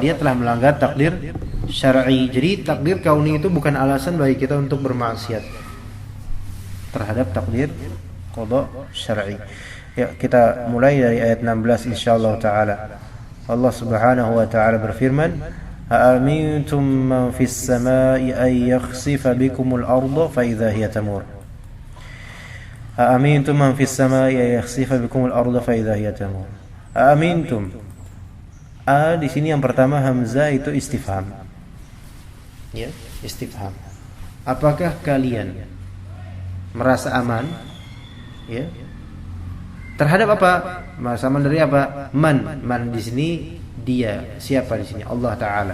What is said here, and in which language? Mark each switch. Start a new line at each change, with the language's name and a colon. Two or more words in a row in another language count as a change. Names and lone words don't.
Indonesian: Dia telah melanggar takdir syar'i. Jadi takdir kauni itu bukan alasan bagi kita untuk bermaksiat terhadap takdir qada syar'i. Ya, kita mulai dari ayat 16
Arabic: إن شاء الله تعالى. الله سبحانه وتعالى
Indonesian: berfirman,
Arabic: "أأمنتم من في السماء أن يخسف بكم الأرض فإذا هي تمور." أأمنتم من في السماء أن يخسف بكم الأرض فإذا هي تمور. Aamintum.
Indonesian: Di sini yang pertama hamzah itu istifham. Ya, istifham. Apakah kalian merasa aman? Ya. Terhadap apa? Merasa aman dari apa? Man di sini dia. Siapa di sini? Allah Ta'ala.